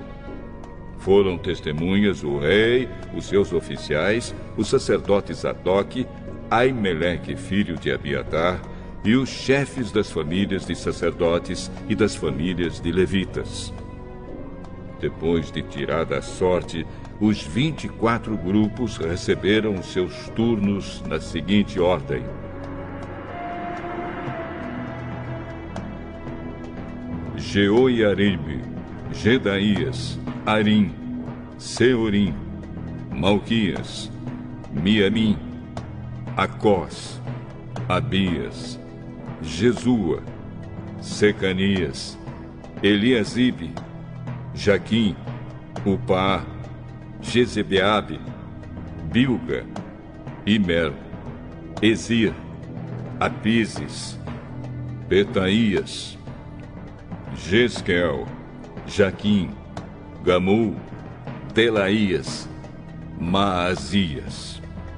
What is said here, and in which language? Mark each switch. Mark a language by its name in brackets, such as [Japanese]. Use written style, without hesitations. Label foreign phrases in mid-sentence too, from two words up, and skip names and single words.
[Portuguese] Foram testemunhas o rei, os seus oficiais, o sacerdote Zadok, Aimeleque, filho de Abiatar, e os chefes das famílias de sacerdotes e das famílias de levitas. Depois de tirada a sorte, os 24 grupos receberam os seus turnos na seguinte ordem: Jeoiaribe, Jedaías, Arim, Seorim, Malquias, Miamim, Acós, Abias, Jesua, Secanias, Eliasibe, Jaquim, Upá, Jezebeabe, Bilga, Imer, Ezir, Apises, Betaías, Jesquel, Jaquim, Gamul, Delaías, Maazias.